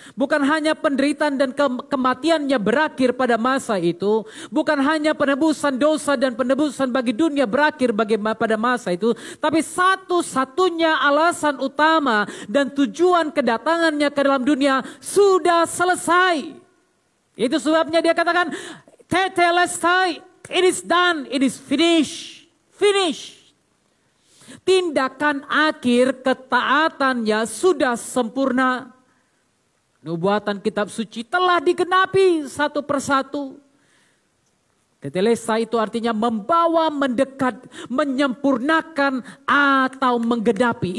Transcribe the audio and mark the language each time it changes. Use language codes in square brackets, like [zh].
[id] Bukan hanya penderitaan dan kematiannya berakhir pada masa itu. Bukan hanya penebusan dosa dan penebusan bagi dunia berakhir pada masa itu. Tapi satu-satunya alasan utama dan tujuan kedatangannya ke dalam dunia sudah selesai. Itu sebabnya dia katakan tetelestai. [en] It is done, it is finished. Finish. [id] Tindakan akhir ketaatannya sudah sempurna. Nubuatan kitab suci telah digenapi satu persatu. Tetelestai itu artinya membawa, mendekat, menyempurnakan atau menggenapi.